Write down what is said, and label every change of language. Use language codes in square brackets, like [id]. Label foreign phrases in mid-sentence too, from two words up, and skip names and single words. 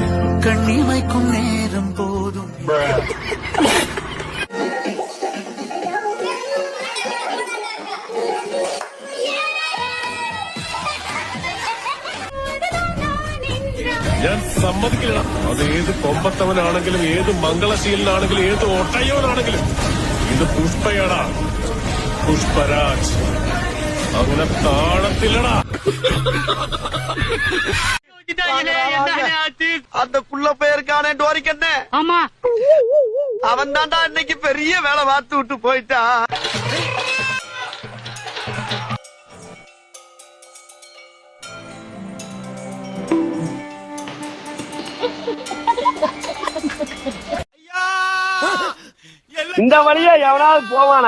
[ta] கண்ணிமைக்கும் நேரம் போதும். [ml] ഞാൻ സമ്മതിക്കില്ല. അത് ഏത് കൊമ്പത്തവനാണെങ്കിലും ഏത് മംഗളശീലനാണെങ്കിലും ഏത് ഒട്ടയോനാണെങ്കിലും ഇത് പുഷ്പയടാ, പുഷ്പരാജ്. അങ്ങനെ താഴത്തില്ലടാ. [ta] அந்த புள்ள போயிருக்கானே டோரிக்கண்ணே. ஆமா, அவன் தான்டா இன்னைக்கு பெரிய வேலை பார்த்து விட்டு போயிட்டா. இந்த வழியா எவனாவது போவானா?